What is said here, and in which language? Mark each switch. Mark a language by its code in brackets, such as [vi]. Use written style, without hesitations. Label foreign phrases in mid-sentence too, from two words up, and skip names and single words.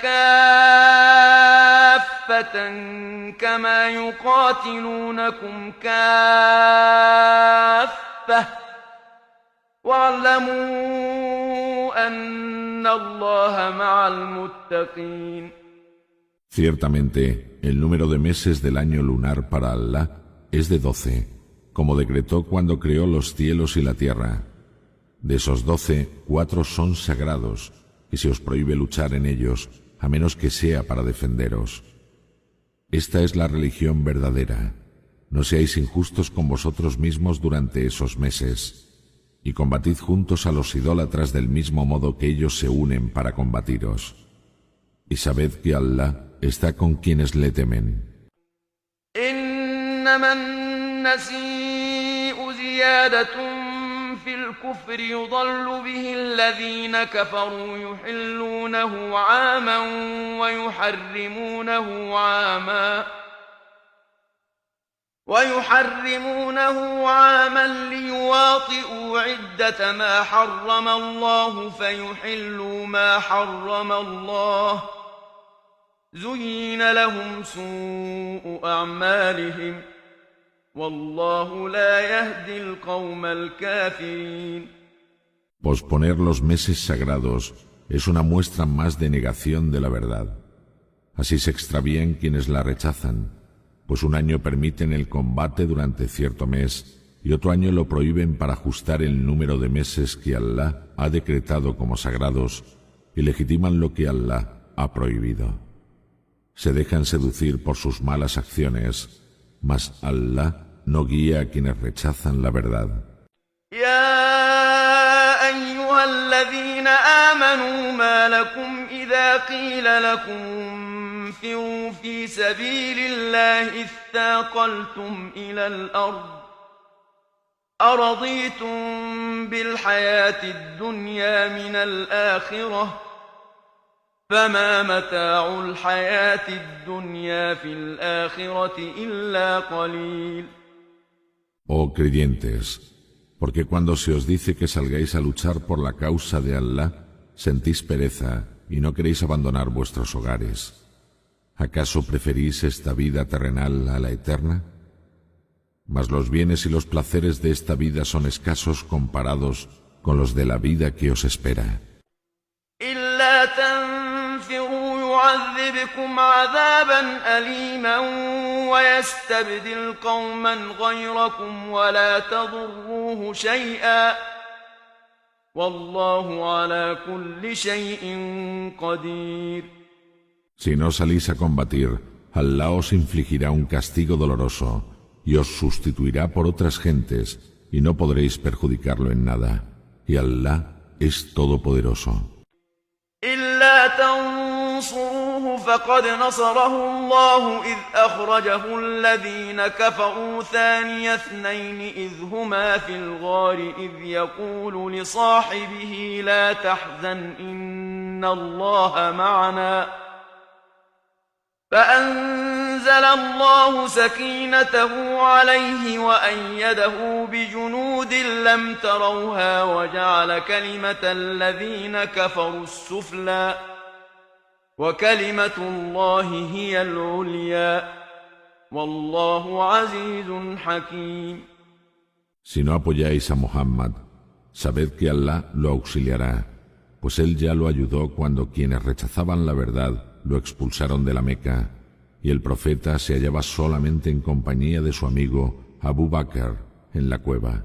[ar] كافة كما يقاتلونكم كافة واعلموا أن الله مع المتقين. [es] Ciertamente, el número de meses del año lunar para Allah es de 12, como decretó cuando creó los cielos y la tierra. De esos 12, 4 son sagrados, y se os prohíbe luchar en ellos, a menos que sea para defenderos. Esta es la religión verdadera. No seáis injustos con vosotros mismos durante esos meses, y combatid juntos a los idólatras del mismo modo que ellos se unen para combatiros. Y sabed que Allah está con quienes le temen. [ar] إنما النسيء زيادة في الكفر يضل به الذين كفروا يحلونه عاما ويحرمونه عاما ليواطئوا عدة ما حرم الله فيحلوا ما حرم الله زين لهم سوء أعمالهم والله لا يهدي القوم الكافرين. [es] Posponer los meses sagrados es una muestra más de negación de la verdad. Así se extravían quienes la rechazan, pues un año permiten el combate durante cierto mes y otro año lo prohíben para ajustar el número de meses que Allah ha decretado como sagrados y legitiman lo que Allah ha prohibido. Se dejan seducir por sus malas acciones, mas Allah no guía a quienes rechazan la verdad. [ar] يا أيها الذين آمنوا ما لكم إذا قيل لكم انفروا في سبيل الله اثاقلتم إلى الأرض أرضيتم بالحياة الدنيا من الآخرة فما متاع الحياة الدنيا في الآخرة إلا قليل. [es] Oh creyentes, porque cuando se os dice que salgáis a luchar por la causa de Allah, sentís pereza y no queréis abandonar vuestros hogares. ¿Acaso preferís esta vida terrenal a la eterna? Mas los bienes y los placeres de esta vida son escasos comparados con los de la vida que os espera. [ar] إلا تنفروا يعذبكم عذابا أليما ويستبدل قوما غيركم ولا تضروه شيئا والله على كل شيء قدير. [es] Si no salís a combatir, Allah os infligirá un castigo doloroso y os sustituirá por otras gentes y no podréis perjudicarlo en nada. Y Allah es todopoderoso. [ar] إلا تنصروه فقد نصره الله إذ أخرجه الذين كفروا ثاني اثنين إذ هما في الغار إذ يقول لصاحبه لا تحزن إن الله معنا فأنزل الله سكينته عليه وأيده بجنود لم تروها وجعل كلمة الذين كفروا السفلى وكلمة الله هي العليا والله عزيز حكيم. [es] Si no apoyáis a Muhammad, sabed que Allah lo auxiliará, pues él ya lo ayudó cuando quienes rechazaban la verdad lo expulsaron de la Meca, y el profeta se hallaba solamente en compañía de su amigo Abu Bakr en la cueva.